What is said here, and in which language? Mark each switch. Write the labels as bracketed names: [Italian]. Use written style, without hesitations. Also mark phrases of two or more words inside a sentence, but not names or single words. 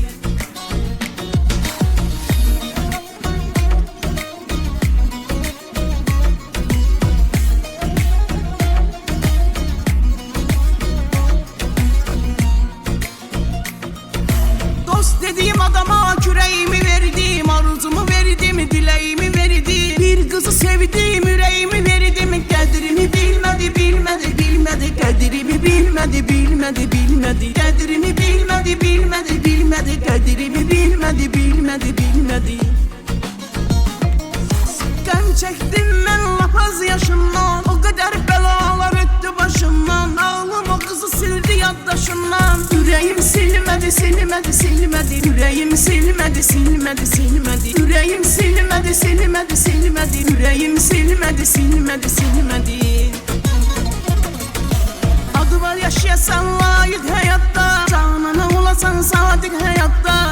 [Turkish] Dost dediğim adama küreğimi verdim, arzumu verdim, dileğimi verdim. Bir kızı sevdim, yüreğimi verdim. Kaderimi bilmedi, bilmedi, bilmedi. Kaderimi bilmedi, bilmedi, bilmedi. Kaderimi bilmedi, bilmedi, bilmedi. Kaderimi bilmedi, bilmedi, bilmedi. [Azerbaijani] Gəm çektim ben lapaz yaşımdan, o kadar belalar öttü başımdan. Ağlım o kızı sildi yaddaşımdan. Yüreğim silmedi, silmedi, silmedi. [Turkish] Yüreğim silmedi, silmedi, silmedi. Yüreğim silmedi, silmedi, silmedi. [Azerbaijani] Yüreğim silmedi, silmedi, silmedi. Adı var yaşayasan layık hayatta, canına olasan sadık hayatta.